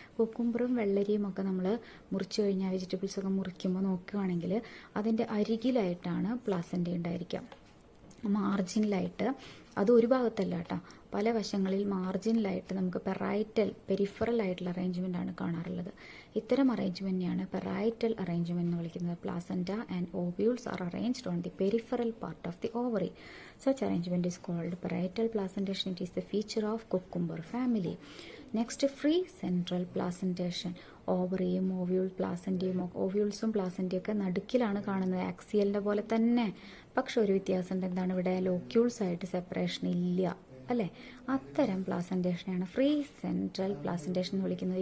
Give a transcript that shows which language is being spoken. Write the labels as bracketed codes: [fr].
[ml] കുക്കുംബറും വെള്ളരിയും ഒക്കെ നമ്മൾ മുറിച്ച് കഴിഞ്ഞാൽ വെജിറ്റബിൾസ് ഒക്കെ മുറിക്കുമ്പോൾ നോക്കുകയാണെങ്കിൽ അതിൻ്റെ അരികിലായിട്ടാണ് പ്ലാസൻ്റ ഉണ്ടായിരിക്കുക, മാർജിനിലായിട്ട്. അത് ഒരു ഭാഗത്തല്ല കേട്ടോ, പല വശങ്ങളിൽ മാർജിനിലായിട്ട് നമുക്ക് പെരിഫറൽ ആയിട്ടുള്ള അറേഞ്ച്മെൻ്റ് ആണ് കാണാറുള്ളത്. ഇത്തരം അറേഞ്ച്മെൻറ്റിനെയാണ് പെറൈറ്റൽ അറേഞ്ച്മെൻറ്റ് എന്ന് വിളിക്കുന്നത്. [en] Placenta and ovules are arranged on the peripheral part of the ovary. Such arrangement is called parietal placentation. It is the feature of cucumber family. Next, free central placentation. [ml] ഓവറിയും ഓവ്യൂൾസും പ്ലാസൻ്റയും ഒക്കെ നടുക്കിലാണ് കാണുന്നത്, ആക്സിയലിൻ്റെ പോലെ തന്നെ. പക്ഷെ ഒരു വ്യത്യാസമുണ്ട്, എന്താണ് ഇവിടെ, ലോക്യൂൾസ് ആയിട്ട് സെപ്പറേഷൻ ഇല്ല അല്ലേ. അത്തരം പ്ലാസൻറ്റേഷനെയാണ് ഫ്രീ സെൻട്രൽ പ്ലാസൻറ്റേഷൻ എന്ന് വിളിക്കുന്നത്.